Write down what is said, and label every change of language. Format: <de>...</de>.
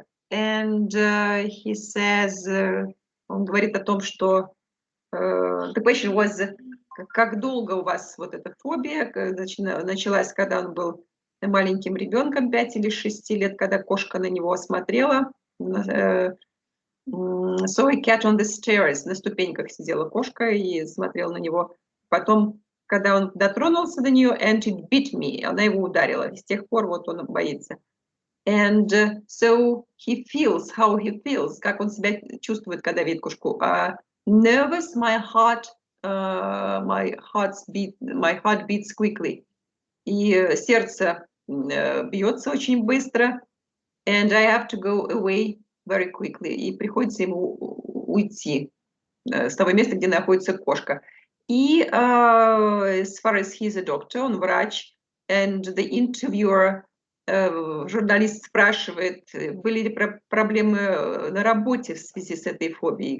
<en>And he says,</en> <ru>он говорит о том, что</ru> <en>the question was,</en> <ru>как долго у вас вот эта фобия началась, когда он был маленьким ребенком, 5 или 6 лет, когда кошка на него смотрела.</ru> <en>So a cat on the stairs,</en> <ru>на ступеньках сидела кошка и смотрела на него. Потом, когда он дотронулся до нее,</ru> <en>and it bit me,</en> <ru>она его ударила. И с тех пор вот он боится.</ru> <en>And so he feels, how he feels,</en> <ru>как он себя чувствует, когда видит кошку.</ru> <en>Nervous, my heart beats quickly.</en> <ru>И сердце бьется очень быстро.</ru> <en>And I have to go away very quickly.</en> <ru>И приходится ему уйти с того места, где находится кошка. И</ru> <en>as far as he's a doctor,</en> <ru>он врач,</ru> <en>and the interviewer,</en> <ru>журналист спрашивает, были ли проблемы на работе в связи с этой фобией.</ru>